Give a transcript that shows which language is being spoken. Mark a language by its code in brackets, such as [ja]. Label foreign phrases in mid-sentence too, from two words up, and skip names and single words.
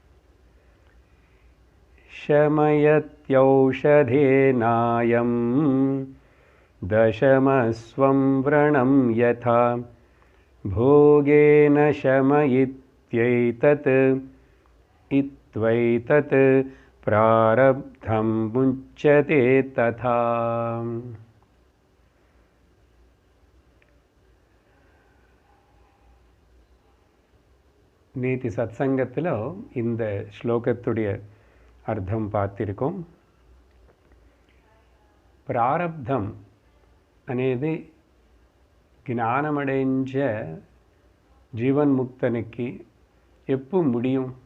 [sa] शमयत्यौषधेनायं दशमस्वं व्रणं यथा भोगेन शमयित्यैतत् इत्वैतत् प्रारब्धं मुच्यते तथा। [ta] நேத்தி சத்சங்கத்தில் இந்த ஸ்லோகத்துடைய அர்த்தம் பார்த்திருக்கோம். பிராரப்தம் అనేది ஞானமடைஞ்ச ஜீவன் முக்தனுக்கு எப்போ முடியும்?